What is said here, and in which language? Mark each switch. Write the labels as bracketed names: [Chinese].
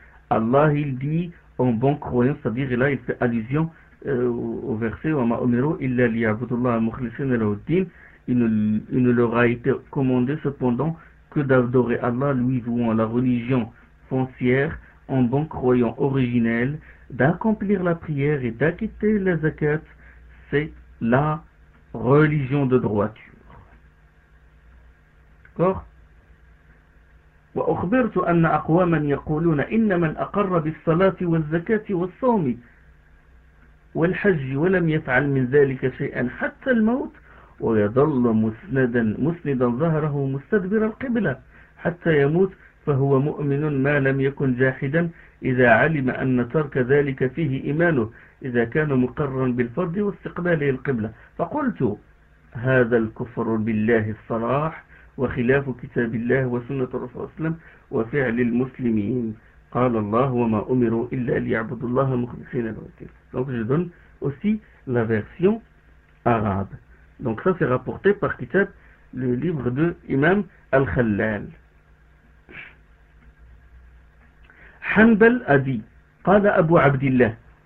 [French] Allah, il dit, en bon croyant, c'est-à-dire là, il fait allusion au verset, « [Arabic] Wa ma'umiru illa liya'budullaha mukhlishina lahu ad-din [French] » il ne leur a été commandé cependant que d'adorer Allah, lui vouant la religion foncière, en bon croyant originel, d'accomplir la prière et d'acquitter la zakat, c'est la religion de droiture. D'accord? [Arabic] وأخبرت أن أقواما يقولون إن من أقر بالصلاة والزكاة والصوم والحج ولم يفعل من ذلك شيئا حتى الموت ويظل مسندا ظهره مستدبر القبلة حتى يموت فهو مؤمن ما لم يكن جاحدا إذا علم أن ترك ذلك فيه إيمانه إذا كان مقرا بالفرض واستقباله القبلة فقلت هذا الكفر بالله الصراح وخلاف كتاب الله وسنة الرسول صلى الله عليه وسلم وفعل المسلمين قال الله وما أمروا إلا ليعبدوا الله مخلصين له الدين. [French] Donc je donne aussi la version arabe. Donc ça c'est rapporté par Kitab, le livre de Imam Al-Khalal. Hanbal a dit, [Arabic] قال أبو عبد الله.